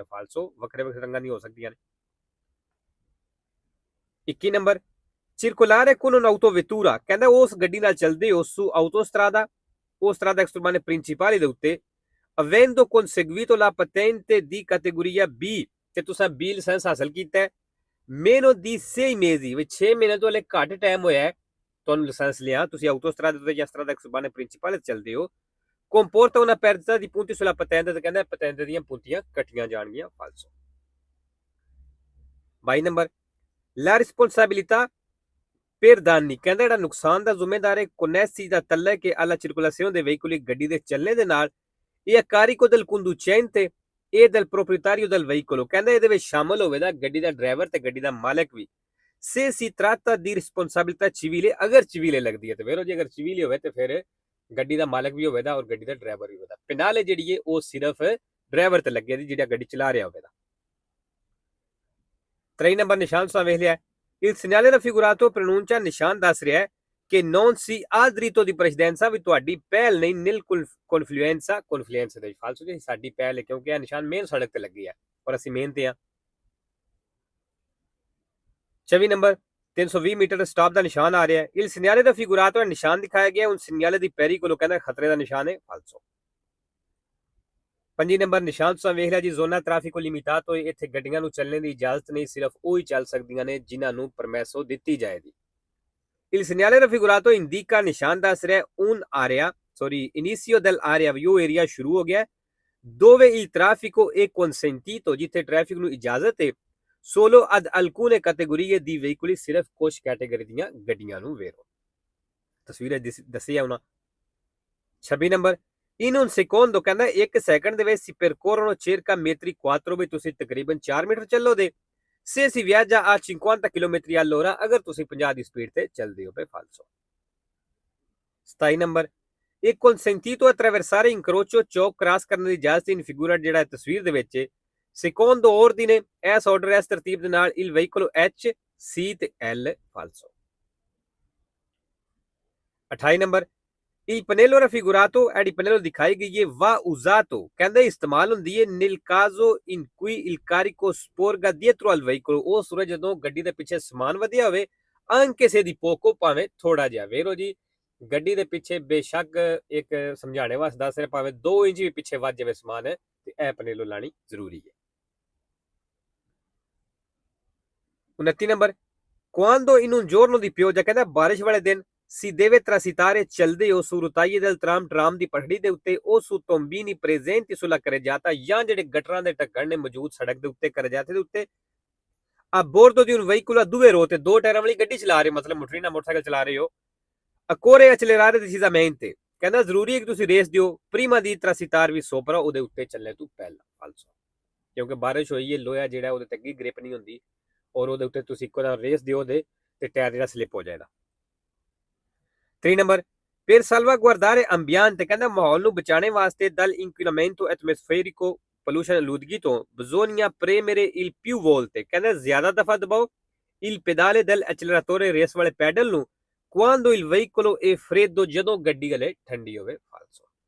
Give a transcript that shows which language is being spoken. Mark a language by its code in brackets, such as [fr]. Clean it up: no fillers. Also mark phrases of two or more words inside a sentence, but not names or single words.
[pa] ਫਾਲਸੋ, ਵੱਖਰੇ ਵੱਖਰੇ ਰੰਗਾਂ ਦੀਆਂ ਹੋ ਸਕਦੀਆਂ ਨੇ। 21 ਨੰਬਰ [it] circolare con un'autovettura [pa] ਕਹਿੰਦਾ ਉਸ ਗੱਡੀ ਨਾਲ ਚੱਲਦੇ ਹੋ [it] su autostrada o strada extraeurbane principali [pa] ਦੇ ਉੱਤੇ [it] avendo conseguito la patente di categoria B [pa] ਤੇ ਤੁਸੀਂ B ਲਾਇਸੈਂਸ ਹਾਸਲ ਕੀਤਾ ਹੈ [it] meno di 6 mesi [pa] ਵਿੱਚ 6 ਮਹੀਨੇ ਤੋਂ ਹਲੇ ਘੱਟ ਟਾਈਮ ਹੋਇਆ ਹੈ ਤੁਹਾਨੂੰ ਲਾਇਸੈਂਸ ਲਿਆ, ਤੁਸੀਂ autostrada ਤੇ ਜਾਂ [it] strada extraeurbane principale [pa] ਚੱਲਦੇ ਹੋ [it] comporta una perdita di punti sulla patente [pa] ਤੇ ਕਹਿੰਦਾ patente ਦੀਆਂ puntiਆਂ ਕੱਟੀਆਂ ਜਾਣਗੀਆਂ। ਫਾਲਸੋ। 22 ਨੰਬਰ [it] la responsabilità per danni [pa] ਕਹਿੰਦਾ ਜਿਹੜਾ ਨੁਕਸਾਨ ਦਾ ਜ਼ਿੰਮੇਦਾਰ ਹੈ [it] connessi da tallec alla circolazione dei veicoli [pa] ਗੱਡੀ ਦੇ ਚੱਲਣੇ ਦੇ ਨਾਲ ਇਹ [it] carico del conducente e del proprietario del veicolo [pa] ਕਹਿੰਦਾ ਇਹਦੇ ਵਿੱਚ ਸ਼ਾਮਲ ਹੋਵੇਗਾ ਗੱਡੀ ਦਾ ਡਰਾਈਵਰ ਤੇ ਗੱਡੀ ਦਾ ਮਾਲਕ ਵੀ [it] se si tratta di responsabilità civile [pa] ਅਗਰ civile ਲੱਗਦੀ ਹੈ ਤੇ ਵੇਰੋ ਜੇ ਅਗਰ civile ਹੋਵੇ ਤੇ ਫਿਰ ਗੱਡੀ ਦਾ ਮਾਲਕ ਵੀ ਹੋਵੇਗਾ ਔਰ ਗੱਡੀ ਦਾ ਡਰਾਈਵਰ ਵੀ ਹੋਵੇਗਾ। ਪੈਨਾਲੇ ਜਿਹੜੀ ਹੈ ਉਹ ਸਿਰਫ ਡਰਾਈਵਰ ਤੇ ਲੱਗੇ ਦੀ ਜਿਹੜਾ ਗੱਡੀ ਚਲਾ ਰਿਹਾ ਹੋਵੇਗਾ। 23 ਨੰਬਰ ਨਿਸ਼ਾਨ ਤੁਸੀਂ ਵੇਖ ਲਿਆ [it] il segnale raffigurato pronuncia [pa] ਨਿਸ਼ਾਨ ਦੱਸ ਰਿਹਾ ਹੈ ਕਿ [it] non si ha diritto di precedenza [pa] ਵੀ ਤੁਹਾਡੀ ਪਹਿਲ ਨਹੀਂ [it] nel confluenza [pa] ਦੇ। ਫਾਲਸੋ ਜੀ, ਸਾਡੀ ਪਹਿਲ ਹੈ ਕਿਉਂਕਿ ਇਹ ਨਿਸ਼ਾਨ ਮੇਨ ਸੜਕ ਤੇ ਲੱਗੀ ਹੈ ਔਰ ਅਸੀਂ ਮੇਨ ਤੇ ਆ। 24 ਨੰਬਰ 320 ਮੀਟਰ ਸਟਾਪ ਦਾ ਨਿਸ਼ਾਨ ਆ ਰਿਹਾ ਹੈ [it] il segnale raffigurato [pa] ਨਿਸ਼ਾਨ ਦਿਖਾਇਆ ਗਿਆ [it] un segnale di pericolo [pa] ਕਹਿੰਦਾ ਖਤਰੇ ਦਾ ਨਿਸ਼ਾਨ ਹੈ। ਫਾਲਸੋ। 25 ਨੰਬਰ ਨਿਸ਼ਾਨ ਤੁਸੀਂ ਵੇਖ ਲਿਆ ਜੀ [it] zona traffico limitato [pa] ਇੱਥੇ ਗੱਡੀਆਂ ਨੂੰ ਚੱਲਣ ਦੀ ਇਜਾਜ਼ਤ ਨਹੀਂ, ਸਿਰਫ ਉਹ ਹੀ ਚੱਲ ਸਕਦੀਆਂ ਨੇ ਜਿਨ੍ਹਾਂ ਨੂੰ ਪਰਮੈਸੋ ਦਿੱਤੀ ਜਾਏਗੀ। [it] il segnale raffigurato indica [pa] ਨਿਸ਼ਾਨ ਦੱਸ ਰਿਹਾ [it] un area inizio dell'area [pa] ਵੀ ਉਹ ਏਰੀਆ ਸ਼ੁਰੂ ਹੋ ਗਿਆ [it] dove il traffico è consentito [pa] ਜਿੱਥੇ ਟ੍ਰੈਫਿਕ ਨੂੰ ਇਜਾਜ਼ਤ ਹੈ [it] solo ad alcune categorie di veicoli [pa] ਸਿਰਫ ਕੁਝ ਕੈਟਾਗਰੀ ਦੀਆਂ ਗੱਡੀਆਂ ਨੂੰ। ਵੇਰੋ ਤਸਵੀਰ ਦੱਸਿਆ ਉਹਨਾਂ। 26 ਨੰਬਰ [it] in un secondo [pa] ਕਹਿੰਦਾ 1 ਸੈਕਿੰਡ ਦੇ ਵਿੱਚ [it] si percorrono circa metri 4 [pa] ਵੀ ਤੁਸੀਂ ਤਕਰੀਬਨ 4 ਮੀਟਰ ਚੱਲੋਗੇ [it] se si viaggia a 50 km all'ora [pa] ਅਗਰ ਤੁਸੀਂ 50 ਦੀ ਸਪੀਡ ਤੇ ਚੱਲਦੇ ਹੋ। ਫਾਲਸੋ। 27 ਨੰਬਰ ਇਹ [it] consentito attraversare incrocio [pa] ਚੌਕ ਕ੍ਰਾਸ ਕਰਨ ਦੀ ਇਜਾਜ਼ਤ [it] in figura [pa] ਜਿਹੜਾ ਤਸਵੀਰ ਦੇ ਵਿੱਚ [it] secondo ordine [pa] ਇਸ ਆਰਡਰ ਇਸ ਤਰਤੀਬ ਦੇ ਨਾਲ [it] il veicolo [pa] H C ਤੇ L। ਫਾਲਸੋ। 28 ਨੰਬਰ [it] il pannello raffigurato [pa] ਐਡੀ ਪਨੇਲੋ ਦਿਖਾਈ ਗਈ ਹੈ [it] va usato [pa] ਕਹਿੰਦੇ ਇਸਤੇਮਾਲ ਹੁੰਦੀ ਹੈ [it] nel caso in cui il carico sporga dietro al veicolo [pa] ਉਹ ਸੂਰਜ ਜਦੋਂ ਗੱਡੀ ਦੇ ਪਿੱਛੇ ਸਮਾਨ ਵਧਿਆ ਹੋਵੇ [it] anche se di poco [pa] ਭਾਵੇਂ ਥੋੜਾ ਜਿਹਾ। ਵੇਰੋ ਜੀ ਗੱਡੀ ਦੇ ਪਿੱਛੇ ਬੇਸ਼ੱਕ ਇੱਕ ਸਮਝਾਣੇ ਵਾਸਤੇ ਦੱਸ ਰਿਹਾ ਭਾਵੇਂ 2 ਇੰਚ ਵੀ ਪਿੱਛੇ ਵੱਧ ਜਾਵੇ ਸਮਾਨ ਤੇ ਇਹ ਪਨੇਲੋ ਲਾਣੀ ਜ਼ਰੂਰੀ ਹੈ। 29 ਨੰਬਰ, [it] quando in un giorno di pioggia, [pa] ਕਹਿੰਦਾ ਬਾਰਿਸ਼ ਵਾਲੇ ਦਿਨ [it] si deve transitare [pa] ਚੱਲਦੇ ਹੋ [it] su rotaie del tram [pa] ਟਰਾਮ ਦੀ ਪਟੜੀ ਦੇ ਉੱਤੇ [it] o su tombini presenti sulla carreggiata, [pa] ਜਾਂ ਜਿਹੜੇ ਗਟਰਾਂ ਦੇ ਢੱਕਣ ਨੇ ਮੌਜੂਦ ਸੜਕ ਦੇ ਉੱਤੇ carreggiate ਦੇ ਉੱਤੇ [it] a bordo di un veicolo a due ruote, [pa] ਦੋ ਟਾਇਰਾਂ ਵਾਲੀ ਗੱਡੀ ਚਲਾ ਰਹੇ ਹੋ, ਮਤਲਬ ਮੋਟਰਸਾਈਕਲ ਮੋਟਰਸਾਈਕਲ ਚਲਾ ਰਹੇ ਹੋ, [it] occorre accelerare decisamente, [pa] ਕਹਿੰਦਾ ਜ਼ਰੂਰੀ ਹੈ ਕਿ ਤੁਸੀਂ ਰੇਸ ਦਿਓ [it] prima di transitare vi sopra, [pa] ਉਹਦੇ ਉੱਤੇ ਚੱਲਣ ਤੋਂ ਪਹਿਲਾਂ ਫਾਲਸੋ, ਕਿਉਂਕਿ ਬਾਰਿਸ਼ ਹੋਈ ਹੈ, ਲੋਹਾ ਜਿਹੜਾ ਉਹਦੇ ਤੇ ਅੱਗੇ ਗ੍ਰਿਪ ਨਹੀਂ ਹੁੰਦੀ ਔਰ ਉਹਦੇ ਉੱਤੇ ਤੁਸੀਂ ਇੱਕੋ ਦਮ ਰੇਸ ਦਿਓ ਉਹਦੇ ਤੇ ਟਾਇਰ ਜਿਹੜਾ ਸਲਿਪ ਹੋ ਜਾਏਗਾ। 3 ਨੰਬਰ, [it] per salvaguardare ambiente, [pa] ਕਹਿੰਦਾ ਮਾਹੌਲ ਨੂੰ ਬਚਾਉਣ ਵਾਸਤੇ [it] dal inquinamento atmosferico, [pa] pollution ਆਲੂਦਗੀ ਤੋਂ, [it] bisogna premere il più volte, [pa] ਕਹਿੰਦਾ ਜ਼ਿਆਦਾ ਦਫਾ ਦਬਾਓ [it] il pedale dell'acceleratore, [pa] ਰੇਸ ਵਾਲੇ ਪੈਡਲ ਨੂੰ, [it] quando il veicolo è freddo, [pa] ਜਦੋਂ ਗੱਡੀ ਹਲੇ ਠੰਡੀ ਹੋਵੇ ਫਾਲਸੋ।